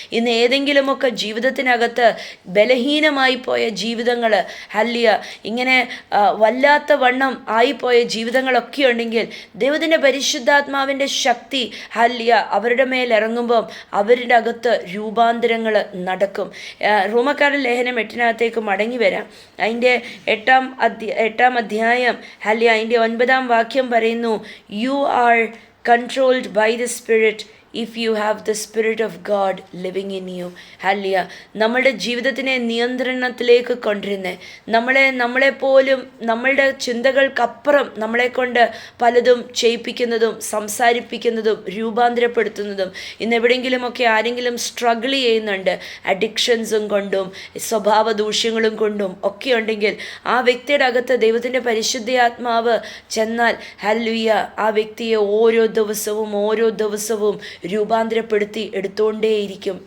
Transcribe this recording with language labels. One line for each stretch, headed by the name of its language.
Malayalam: ഇന്ന് ഏതെങ്കിലുമൊക്കെ ജീവിതത്തിനകത്ത് ബലഹീനമായി പോയ ജീവിതങ്ങൾ, ഹല്ലേലൂയ, ഇങ്ങനെ വല്ലാത്ത വണ്ണം ആയിപ്പോയ ജീവിതങ്ങളൊക്കെ ഉണ്ടെങ്കിൽ ദൈവത്തിൻ്റെ പരിശുദ്ധാത്മാവിൻ്റെ ശക്തി, ഹല്ലേലൂയ, അവരുടെ മേൽ ഇറങ്ങുമ്പം അവരുടെ അകത്ത് രൂപാന്തരങ്ങൾ നടക്കും. റോമക്കാരുടെ ലേഖനം 8 മടങ്ങി വരാം. അതിൻ്റെ 8 അധ്യായം, ഹല്ലേലൂയ, അതിൻ്റെ 9 വാക്യം പറയുന്നു,
English: You are controlled by the Spirit if you have the Spirit of God living in you.
Malayalam: Hallelujah, നമ്മളുടെ ജീവിതത്തിനെ നിയന്ത്രണത്തിലേക്ക് കൊണ്ടുവരുന്നേ, നമ്മളെപ്പോലും നമ്മളുടെ ചിന്തകൾക്കപ്പുറം നമ്മളെ കൊണ്ട് പലതും ചെയ്യിപ്പിക്കുന്നതും സംസാരിപ്പിക്കുന്നതും രൂപാന്തരപ്പെടുത്തുന്നതും. ഇന്ന് എവിടെയെങ്കിലുമൊക്കെ ആരെങ്കിലും സ്ട്രഗിൾ ചെയ്യുന്നുണ്ട്, അഡിക്ഷൻസും കൊണ്ടും സ്വഭാവ ദൂഷ്യങ്ങളും കൊണ്ടും ഒക്കെ ഉണ്ടെങ്കിൽ ആ വ്യക്തിയുടെ അകത്ത് ദൈവത്തിൻ്റെ പരിശുദ്ധാത്മാവ് ചെന്നാൽ, ഹല്ലേലൂയ, ആ വ്യക്തിയെ ഓരോ ദിവസവും രൂപാന്തരപ്പെടുത്തി എടുത്തുകൊണ്ടേയിരിക്കും.